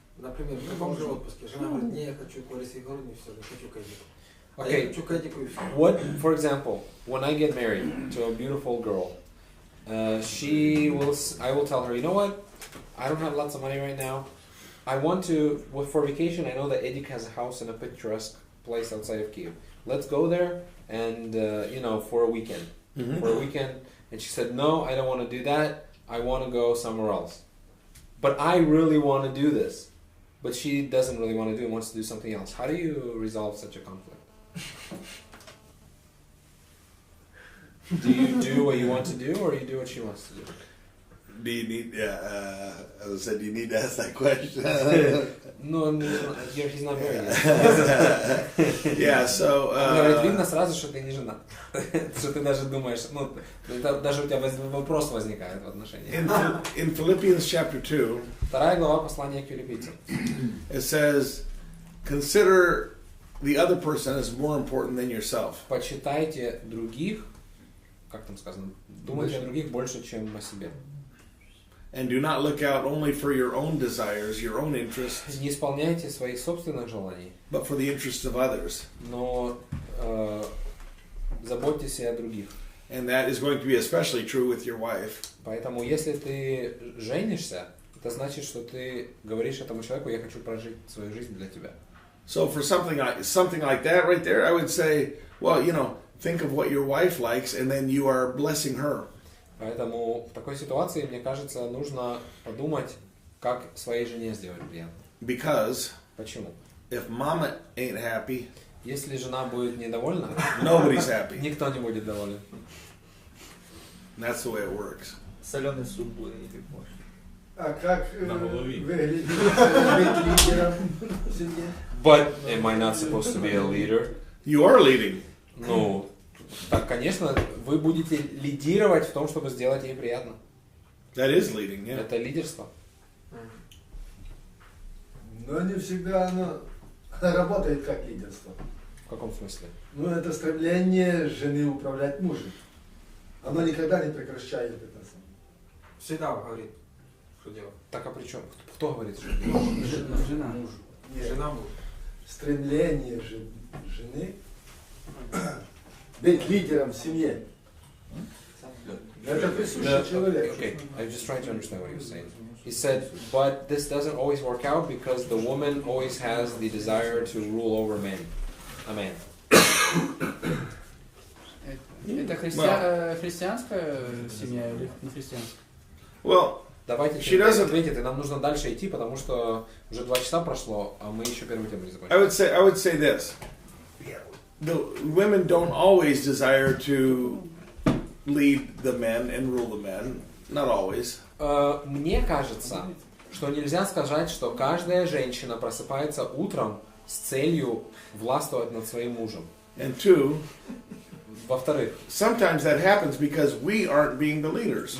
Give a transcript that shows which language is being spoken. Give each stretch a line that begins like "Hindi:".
Russian: Например, в таком же отпуске жена говорит, не, я хочу колесо огородный, все, я хочу кадику.
English: Okay.
Russian: Я хочу кадику и все.
English: What, for example, when I get married to a beautiful girl, I will tell her, you know what? I don't have lots of money right now. I want to, for vacation, I know that Edik has a house in a picturesque place outside of Kyiv. Let's go there and, for a weekend. Mm-hmm. For a weekend. And she said, no, I don't want to do that. I want to go somewhere else. But I really want to do this. But she doesn't really want to do it, wants to do something else. How do you resolve such a conflict? Do you do what you want to do, or you do what she wants to do? Do you need, as I said, do you need to ask that question? No, he's not married yet. Yeah, so...
Russian: Говорит, видно сразу, что ты не женат. Что ты даже думаешь, даже у тебя вопрос возникает в отношении.
English: In Philippians chapter 2,
Russian: 2 глава послания к Филиппийцам.
English: it says, consider the other person as more important than yourself.
Russian: Почитайте других, как там сказано, думайте о других больше, чем о себе.
English: And do not look out only for your own desires, your own interests,
Russian: Не исполняйте своих собственных желаний,
English: but for the interests of others.
Russian: но заботьтесь и о других.
English: And that is going to be especially true with your wife.
Russian: Поэтому, если ты женишься, это значит, что ты говоришь этому человеку, я хочу прожить свою жизнь для тебя.
English: So for something like that right there, I would say, well, think of what your wife likes, and then you are blessing her.
Russian: Поэтому в такой ситуации, мне кажется, нужно подумать, как своей жене сделать приятно.
English: Because
Russian: Почему?
English: if mama ain't happy,
Russian: Если жена будет недовольна,
English: nobody's happy.
Russian: никто не будет доволен.
English: And that's the way it works.
Russian: Соленый суп будет или борщ. А как На голове. выглядит быть лидером в семье?
English: But am I not supposed to be a leader? You are leading.
Russian: Ну, так, конечно, вы будете лидировать в том, чтобы сделать ей приятно.
English: That is leading, yeah.
Russian: Это лидерство. Но не всегда оно работает как лидерство. В каком смысле? Это стремление жены управлять мужем. Оно никогда не прекращает это. Всегда говорит, что делать. Так, а при чем? Кто говорит, что Жена. Мужу. Жена мужу. Стремление жены быть лидером в семье. Это присуще человеку.
English: Okay, I'm just trying to understand what you're saying. He said, but this doesn't always work out because the woman always has the desire to rule over men. A man.
Russian: Это христианская семья или не христианская?
English: Well,
Russian: Давайте
English: doesn't-
Russian: ответит, и нам нужно дальше идти, потому что уже 2 часа прошло, а мы еще первую тему не закончили.
English: I would say this. The women don't always desire to lead the men and rule the men. Not always.
Russian: Мне кажется, что нельзя сказать, что каждая женщина просыпается утром с целью властвовать над своим мужем.
English: And two,
Russian: Во-вторых,
English: sometimes that happens because we aren't being the leaders.